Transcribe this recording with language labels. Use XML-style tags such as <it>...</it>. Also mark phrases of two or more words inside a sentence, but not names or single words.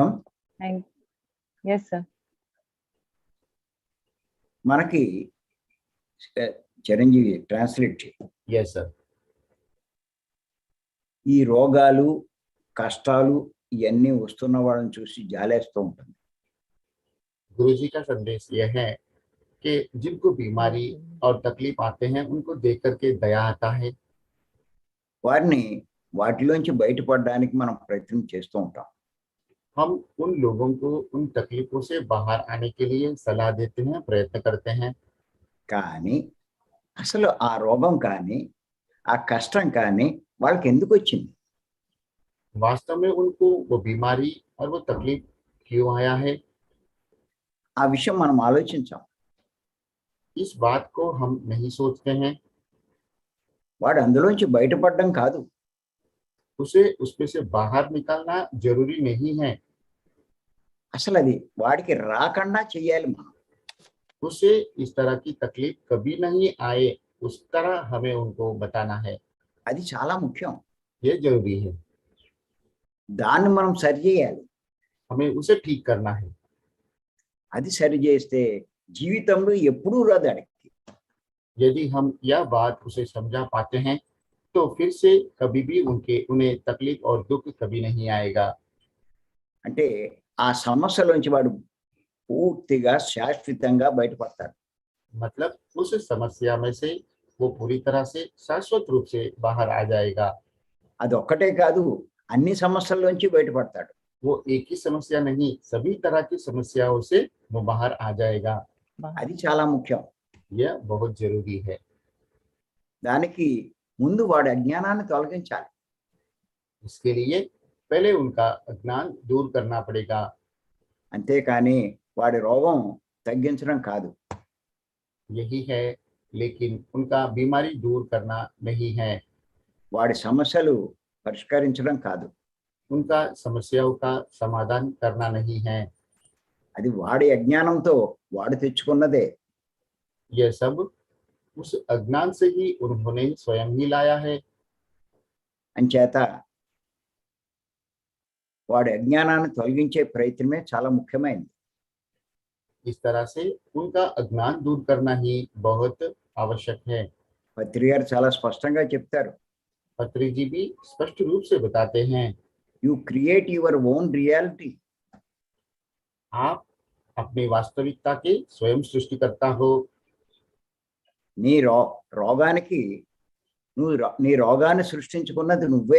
<en>Yes sir.</en> <te>మనకి చిరంజీవి ట్రాన్స్లేట్ చేయి.</te> <en>Yes sir.</en> <te>ఈ రోగాలు కష్టాలు ఇవన్నీ వస్తున్న వాళ్ళని చూసి జాలేస్తూ ఉంటుంది.</te> <hi>गुरुजी का संदेश यह है कि जिनको बीमारी और तकलीफ आते हैं उनको देख करके दया आता है।</hi> <te>వారిని వాటిలోంచి బయటపడడానికి మనం ప్రయత్నం చేస్తూ ఉంటాం.</te> <hi>हम उन लोगों को उन तकलीफों से बाहर आने के लिए सलाह देते हैं, प्रयत्न करते हैं।</hi> <te>కానీ అసలు ఆ రోగం కానీ ఆ కష్టం కానీ వాళ్ళకి ఎందుకు వచ్చింది?</te> <hi>वास्तव में उनको वो बीमारी और वो तकलीफ क्यों आया है?</hi> <te>ఆ విషయం మనం ఆలోచించాం.</te> <hi>इस बात को हम नहीं सोचते हैं।</hi> <te>వాడు అందులోంచి బయటపడడం కాదు,</te> <hi>उसे उसमें से बाहर निकालना जरूरी नहीं है।</hi> <te>అసలు అది వాడికి రాకుండా చెయ్యాలి మనం.</te> <hi>उसे इस तरह की तकलीफ कभी नहीं आए, उस तरह हमें उनको बताना है।</hi> <te>అది చాలా ముఖ్యం.</te> <hi>ये जरूरी है,</hi> <te>దాన్ని మనం సరి చేయాలి.</te> <hi>हमें उसे ठीक करना है।</hi> <te>అది సరి చేస్తే జీవితంలో ఎప్పుడూ రాదు అడిగి.</te> <hi>यदि हम यह बात उसे समझा पाते हैं तो फिर से कभी भी उन्हें तकलीफ और दुख कभी नहीं आएगा।</hi> <te>అంటే ఆ సమస్యలోంచి వాడు పూర్తిగా శాశ్వతంగా బయటపడతాడు.</te> <hi>मतलब उस समस्या में से वो पूरी तरह से शाश्वत रूप से बाहर आ जाएगा।</hi> <te>అది ఒక్కటే కాదు, అన్ని సమస్యల్లోంచి బయటపడతాడు.</te> <hi>वो एक ही समस्या नहीं, सभी तरह की समस्याओं से वो बाहर आ जाएगा।</hi> <te>అది చాలా ముఖ్యం.</te> <hi>यह बहुत जरूरी है।</hi> <te>దానికి ముందు వాడి అజ్ఞానాన్ని తొలగించాలి.</te> <hi>इसके लिए पहले उनका अज्ञान दूर करना पड़ेगा।</hi> <te>అంతేకాని వాడి రోగం తగ్గించడం కాదు.</te> <hi>यही है, लेकिन उनका बीमारी दूर करना नहीं है,</hi> <te>వాడి సమస్యలు పరిష్కరించడం కాదు.</te> <hi>उनका समस्याओं का समाधान करना नहीं है।</hi> <te>అది వాడి అజ్ఞానంతో వాడు తెచ్చుకున్నదే.</te> <hi>यह सब उस अज्ञान से ही उन्होंने स्वयं ही लाया है।</hi> <te>అంచేత వాడి అజ్ఞానాన్ని తొలగించే ప్రయత్నమే చాలా ముఖ్యమైనది.</te> <hi>इस तरह से उनका अज्ञान दूर करना ही बहुत आवश्यक है।</hi> <te>పత్రి గారు చాలా స్పష్టంగా చెప్తారు,</te> <hi>पत्री जी भी स्पष्ट रूप से बताते हैं,</hi> <en>You create your own reality.</en> <hi>आप अपनी वास्तविकता के स्वयं सृष्टिकर्ता हो।</hi> <te>నీ రోగానికి నీ రోగాన్ని సృష్టించుకున్నది నువ్వే.</te>